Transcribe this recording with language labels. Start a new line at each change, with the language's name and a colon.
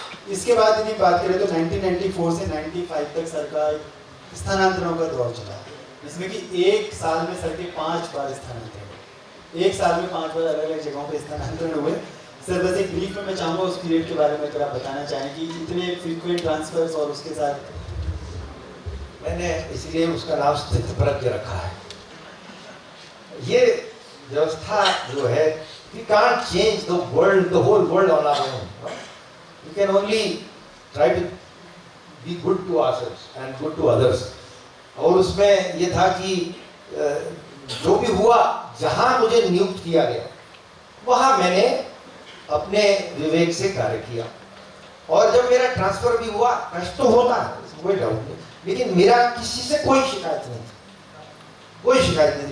Hindi: इसके बाद यदि बात करें तो 1994 से 95 तक सर का स्थानांतरों का दौर चला, जिसमें कि एक साल में सर के 5 बार स्थानांतरण हुए, एक साल में 5 बार अलग अलग जगहों पे स्थानांतरण हुए। सर बस एक ब्रीफ में मैं चाहूँगा उस पीरियड के बारे में अगर आप बताना चाहें कि इतने फ्रीक्वेंट ट्रांसफर्स और उसके साथ। मैंने इसलिए उसका नाम स्थितप्रज्ञ रखा है। ये व्यवस्था जो है,
English: we can't change the world, the whole world on our own. We can only try to be good to ourselves and good to others.
Hindi: और उसमें ये था कि जो भी हुआ, जहाँ मुझे नियुक्त किया गया वहाँ मैंने अपने विवेक से कार्य किया। और जब मेरा ट्रांसफर भी हुआ, कष्ट तो होता है, कोई डाउट नहीं, लेकिन मेरा किसी से कोई शिकायत नहीं थी, कोई शिकायत नहीं थी।